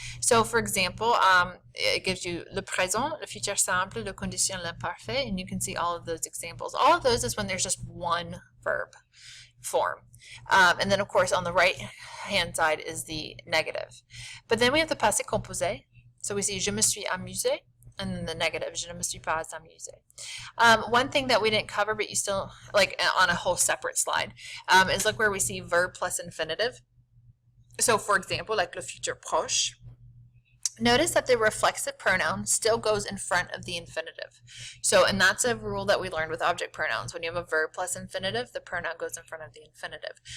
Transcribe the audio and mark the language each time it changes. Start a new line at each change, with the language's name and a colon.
English: So for example, it gives you le présent, le futur simple, le condition, l'imparfait, and you can see all of those examples. All of those is when there's just one verb form. And then of course on the right hand side is the negative. But then we have the passé composé. So we see
French: je me suis amusé,
English: and then the negative,
French: je ne me suis pas amusé.
English: One thing that we didn't cover, but you still, like on a whole separate slide, is look where we see verb plus infinitive. So for example, like le futur proche, notice that the reflexive pronoun still goes in front of the infinitive. So, and that's a rule that we learned with object pronouns. When you have a verb plus infinitive, the pronoun goes in front of the infinitive.